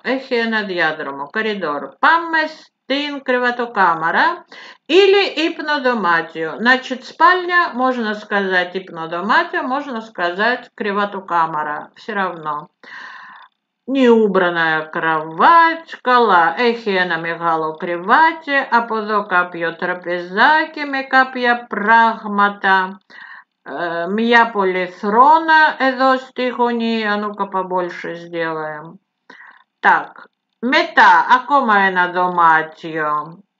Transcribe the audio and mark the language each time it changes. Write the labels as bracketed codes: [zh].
[el] Έχει ένα διάδρομο, коридор. Πάμε στην κρεβατοκάμαρα или ипнодоматию. [ru] Значит, спальня, можно сказать ипнодоматия, можно сказать κρεβατοκάμαρα. Все равно. Неубранная κровать, καλά. [el] Έχει ένα μεγάλο κρεβάτι, από εδώ κάποιο τραπεζάκι με κάποια πράγματα. Μια πολυθρόνα εδώ στη γωνία, [ru] ну-ка побольше сделаем. [el] Так, μετά ακόμα ένα δωμάτιο.